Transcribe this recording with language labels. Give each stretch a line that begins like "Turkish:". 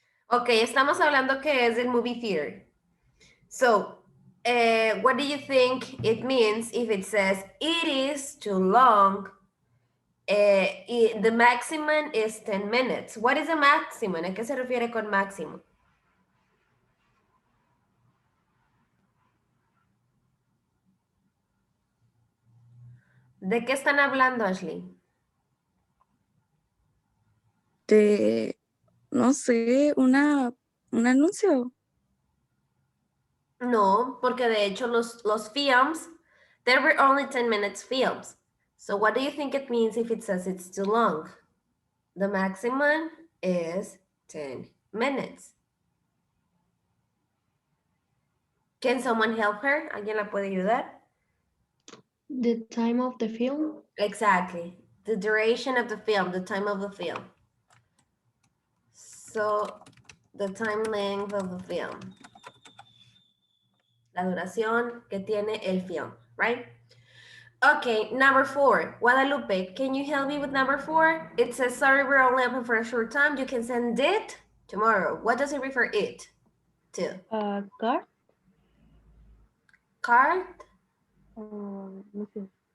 Spanish: Okay, estamos hablando que es el
English: movie theater. So, what do you think it means if it says it is too long? The maximum is 10 minutes. What is the maximum?
Spanish: ¿A qué se refiere con máximo? ¿De qué están hablando, Ashley? De, no sé, un anuncio. No, porque de hecho los films,
English: there were only 10 minutes films. So what do you think it means if it says it's too long? The maximum is 10 minutes. Can someone help her?
Spanish: ¿Alguien la puede ayudar?
English: The time of the film. Exactly. The duration of the film, the time of the film. So, the time length of the film.
Spanish: La duración que tiene el film,
English: right? Okay, number 4. Guadalupe, can you help me with number 4? It says, sorry, we're only open for a short time. You can send it tomorrow. What does it refer it to? Car. Card?
Spanish: No sé.